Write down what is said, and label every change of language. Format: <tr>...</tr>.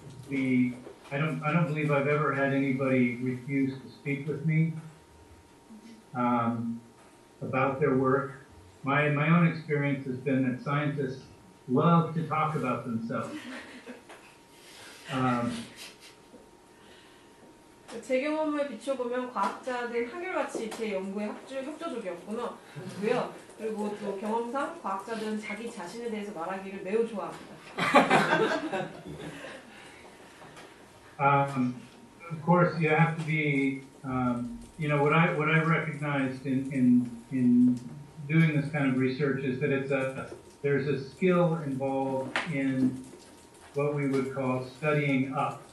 <en>I don't believe I've ever had anybody refuse to speak with me about their work. My own experience has been that scientists love to talk about themselves.</en> <ko>제 경험을 비춰보면 과학자들 한결같이 제 연구에 협조적이었고요. 그리고 또 경험상 과학자들은 자기 자신에 대해서 말하기를 매우 좋아합니다.</ko> <en>Of course, you have to be, what I recognized in doing this kind of research is that there's a skill involved in what we would call studying up.</en>